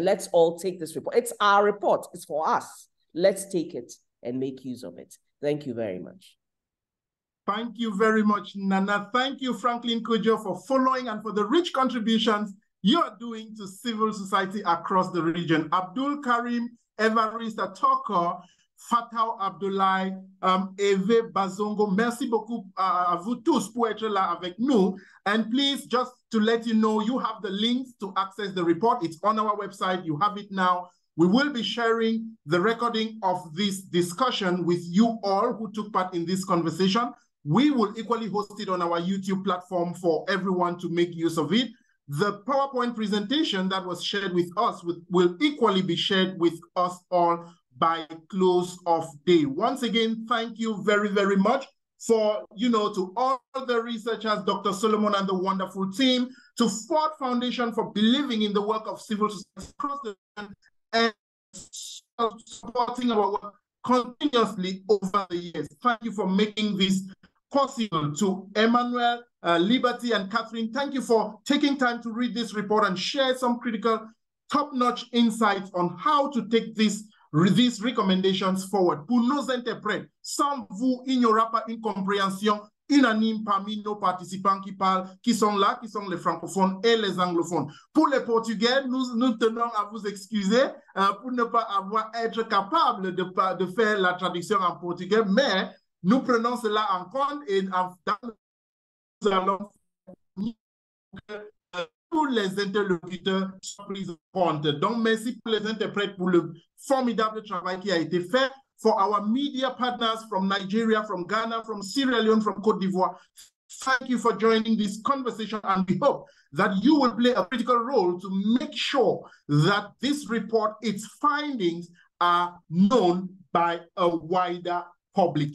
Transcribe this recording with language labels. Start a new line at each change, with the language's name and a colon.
English: And let's all take this report. It's our report. It's for us. Let's take it and make use of it. Thank you very much. Thank you very much, Nana. Thank you, Franklin Kojo, for following and for the rich contributions you're doing to civil society across the region.
French: Abdul Karim, Evariste Atoko, Fatou Abdoulaye, Eve Bazongo, merci beaucoup à vous tous pour être là avec nous.
English: And please, just to let you know, you have the links to access the report. It's on our website. You have it now. We will be sharing the recording of this discussion with you all who took part in this conversation. We will equally host it on our YouTube platform for everyone to make use of it. The PowerPoint presentation that was shared with us will equally be shared with us all by close of day. Once again, thank you very, very much for, to all the researchers, Dr. Solomon and the wonderful team, to Ford Foundation for believing in the work of civil society across the region and supporting our work continuously over the years. Thank you for making this possible. To Emmanuel, Liberty, and Catherine, thank you for taking time to read this report and share some critical, top-notch insights on how to take these recommendations forward.
French: Pour nos interprètes, sans vous, il n'y aura pas une compréhension unanime parmi nos participants qui sont là, qui sont les francophones et les anglophones. Pour les portugais, nous tenons à vous excuser pour ne pas être capable de faire la traduction en portugais, mais nous prenons cela en compte et nous allons tous les interlocuteurs sont pris en compte. Donc, merci pour les interprètes pour le formidable travail qui a été fait.
English: For our media partners from Nigeria, from Ghana, from Sierra Leone, from Cote d'Ivoire, thank you for joining this conversation, and we hope that you will play a critical role to make sure that this report, its findings, are known by a wider public.